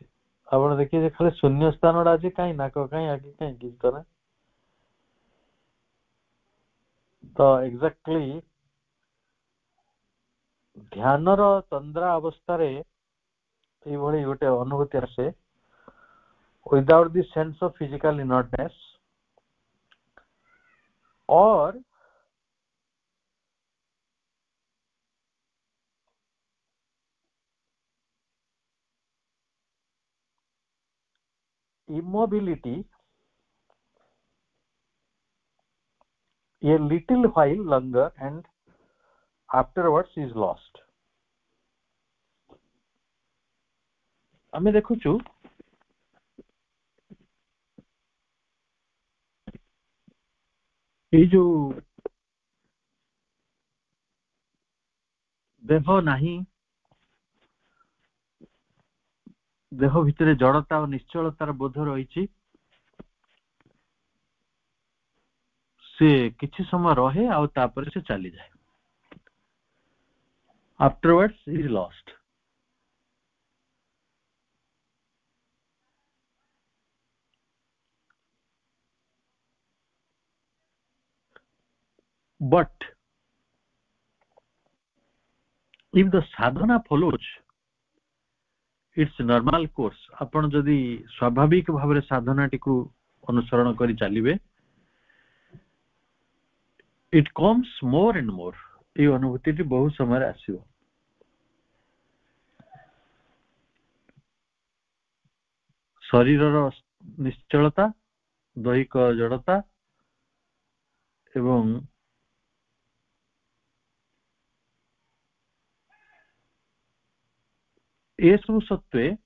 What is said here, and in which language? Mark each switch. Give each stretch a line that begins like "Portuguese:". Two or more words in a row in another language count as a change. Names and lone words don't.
Odia: ଆପଣ ଦେଖିବେ ଖାଲି ଶୂନ୍ୟ ସ୍ଥାନଟା ଅଛି, କାହିଁ ନାକ କାହିଁ, ଆଖି କାହିଁ, କିଛି ତ ନାହିଁ। ତ ଏକ୍ଜାକ୍ଟଲି ଧ୍ୟାନର ତନ୍ଦ୍ରା ଅବସ୍ଥାରେ ଏଇଭଳି ଗୋଟେ ଅନୁଭୂତି ଆସେ,
English: without the sense of physical inertness or immobility a little while longer and afterwards is lost।
Odia: ଆମେ ଦେଖୁଛୁ ଏଇ ଯୋଉ ଦେହ ନାହିଁ, ଦେହ ଭିତରେ ଜଡତା ଓ ନିଶ୍ଚଳତାର ବୋଧ ରହିଛି, ସେ କିଛି ସମୟ ରହେ ଆଉ ତାପରେ ସେ ଚାଲିଯାଏ।
English: afterwards is lost। but if the sadhana follows its normal course,
Odia: ଆପଣ ଯଦି ସ୍ୱାଭାବିକ ଭାବରେ ସାଧନାଟିକୁ ଅନୁସରଣ କରି ଚାଲିବେ,
English: it comes more and more,
Odia: এই ଅନୁଭୂତିଟି ବହୁତ ସମୟରେ ଆସିବ। ଶରୀରର ନିଶ୍ଚଳତା, ଦୈହିକ ଜଡତା ଏବଂ ଏସବୁ ସତ୍ତ୍ୱେ